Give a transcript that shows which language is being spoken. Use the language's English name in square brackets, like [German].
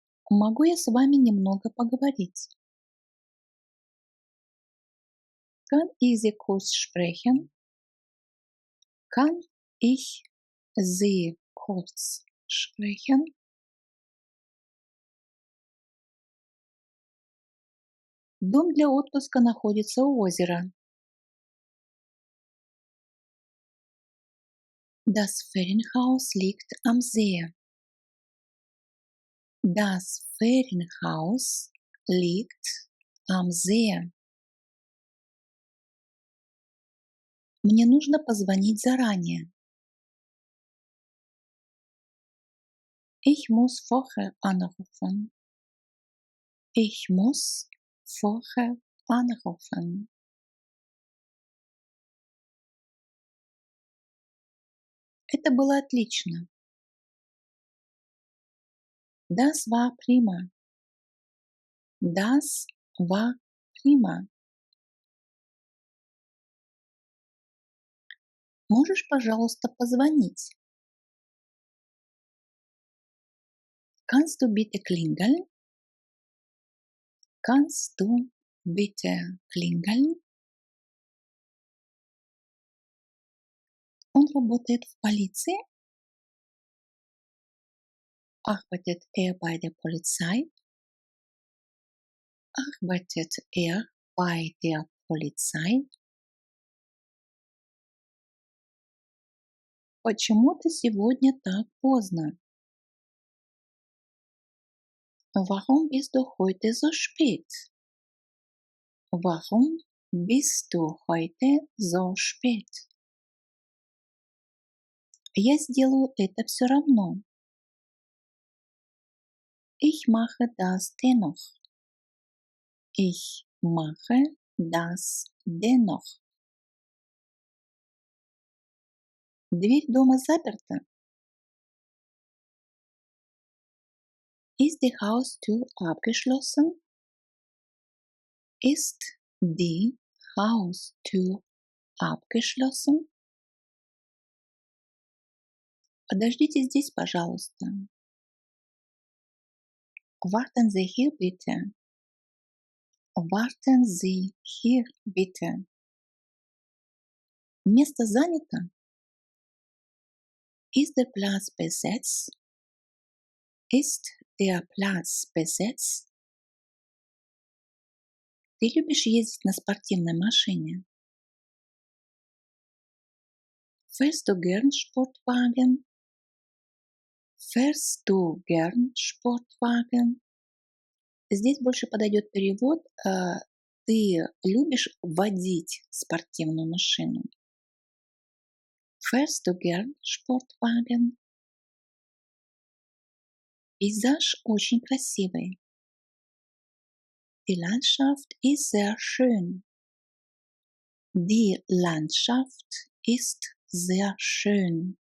[Russian] Могу я с вами немного поговорить? [German] Kann ich Sie kurz sprechen? Kann ich Sie kurz sprechen? [Russian] Дом для отпуска находится у озера. [German] Das Ferienhaus liegt am See. Das Ferienhaus liegt am See. [Russian] Мне нужно позвонить заранее. [German] Ich muss vorher anrufen. Ich muss vorher anrufen. [Russian] Это было отлично. [German] Das war prima. Das war prima. [Russian] Можешь, пожалуйста, позвонить? [German] Kannst du bitte klingeln? Kannst du bitte klingeln? [Russian] Он работает в полиции? [German] Arbeitet er bei der Polizei? Arbeitet er bei der Polizei? [Russian] Почему ты сегодня так поздно? [German] Warum bist du heute so spät? Warum bist du heute so spät? [Russian] Я сделаю это все равно. [German] Ich mache das dennoch. Ich mache das dennoch. [Russian] Дверь дома заперта. [German] Ist die Haustür abgeschlossen? Ist die Haustür abgeschlossen? [Russian] Подождите здесь, пожалуйста. [German] Warten Sie hier bitte. Warten Sie hier bitte. [Russian] Место занято? [German] Ist der Platz besetzt? Ist der Platz besetzt? [Russian] Ты любишь ездить на спортивной машине? [German] Fährst du gern Sportwagen? Fährst du gern Sportwagen? [Russian] Здесь больше подойдет перевод «Ты любишь водить спортивную машину?» [German] Fährst du gern Sportwagen? [Russian] Пейзаж очень красивый. [German] Die Landschaft ist sehr schön. Die Landschaft ist sehr schön.